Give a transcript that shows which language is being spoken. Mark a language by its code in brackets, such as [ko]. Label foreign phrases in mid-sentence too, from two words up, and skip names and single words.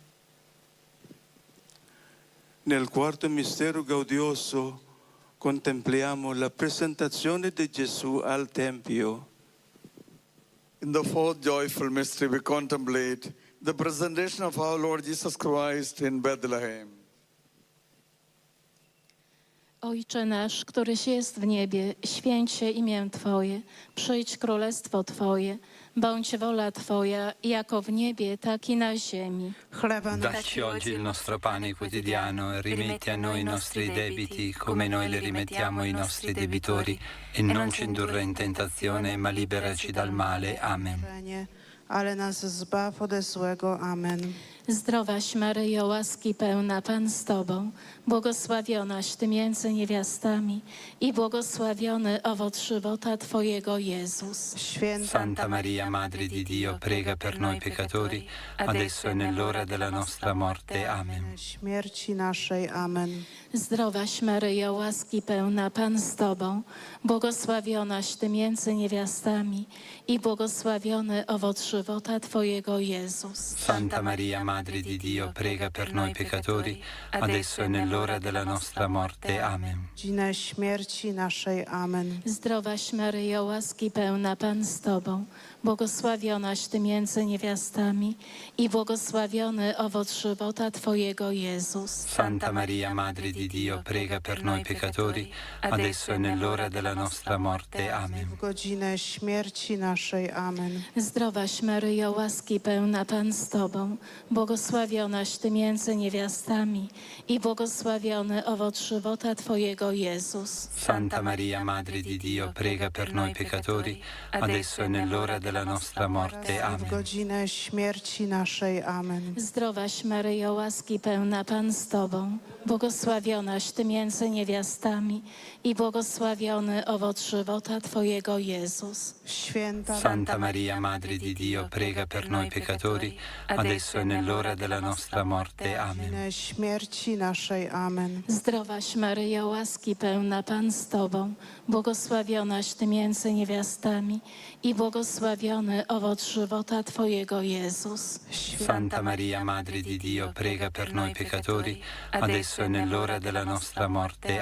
[it] Nel quarto mistero gaudioso contempliamo la presentazione di Gesù al Tempio. [en] In the fourth joyful mystery, we contemplate the presentation of our Lord Jesus Christ in Bethlehem. [pl] Ojcze nasz, któryś jest w niebie, święć się imię Twoje, przyjdź królestwo Twoje, bądź wola Twoja, jako w niebie, tak i na ziemi. [it] Dacci oggi il nostro pane quotidiano e rimetti a noi i nostri debiti come noi li rimettiamo ai nostri debitori e non ci indurre in tentazione ma liberaci dal male. Amen. [pl] Ale nas zbaw ode złego. Amen. Zdrowaś Maryjo, łaski pełna, Pan z Tobą, błogosławionaś Ty między niewiastami i błogosławiony owoc żywota Twojego, Jezus. [it] Santa Maria, Madre di Dio, prega per noi peccatori, adesso e nell'ora della nostra morte. Amen. [pl] Śmierci naszej. Amen. Zdrowaś Maryjo, łaski pełna, Pan z Tobą, błogosławionaś Ty między niewiastami i błogosławiony owoc żywota Twojego, Jezus. [it] Santa Maria, Madre di Dio, prega per noi peccatori, adesso e nell'ora della nostra morte. Amen. [pl] Godzinę śmierci naszej. Amen. Zdrowaś Maryjo, łaski pełna, Pan z Tobą, błogosławionaś Ty między niewiastami i błogosławiony owoc żywota Twojego, Jezus. [it] Santa Maria, Madre di Dio, prega per noi peccatori, adesso e nell'ora della nostra morte. Amen. [pl] Godzinę śmierci naszej. Amen. Zdrowaś Maryjo, łaski pełna, Pan z Tobą, błogosławionaś Ty między niewiastami i błogosławiony owoc żywota Twojego, Jezus. [it] Santa Maria, Madre di Dio, prega per noi peccatori, adesso e nell'ora della nostra morte. Amen. [pl] Godzinę śmierci naszej. Amen. Zdrowaś Maryjo, łaski pełna, Pan z Tobą, błogosławionaś Ty między niewiastami i błogosławiony owoc żywota Twojego, Jezus. [it] Santa Maria, Madre di Dio, prega per noi peccatori, adesso e nell'ora della nostra morte. Amen. [pl] Śmierci naszej. Amen. Zdrowaś Maryjo, łaski pełna, Pan z Tobą, błogosławionaś Ty między niewiastami i błogosławiony owoc żywota Twojego, Jezus. [it] Santa Maria, Madre di Dio, prega per noi peccatori, adesso e nell'ora della nostra morte.